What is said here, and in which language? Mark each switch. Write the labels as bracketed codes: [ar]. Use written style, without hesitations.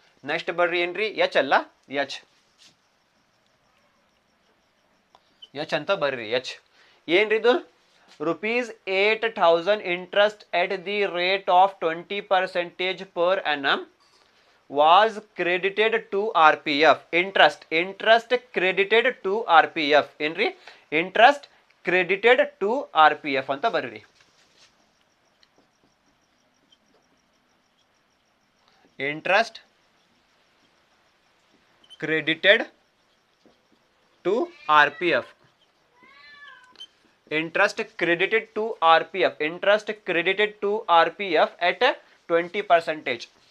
[kn] Next ಬರ್ರಿ ಏನ್ರಿ, H ಅಲ್ಲ, ಎಚ್ ಅಂತ ಬರ್ರಿ. [en] H [kn] ಏನ್ರಿ ಇದು, [en] ₹8,000 interest at the rate of 20% per annum was credited to RPF. interest credited to RPF. ಏನ್ರಿ, interest credited to RPF [kn] ಅಂತ ಬರ್ರಿ. [en] Interest credited to RPF. interest credited to RPF. interest credited to RPF at 20%.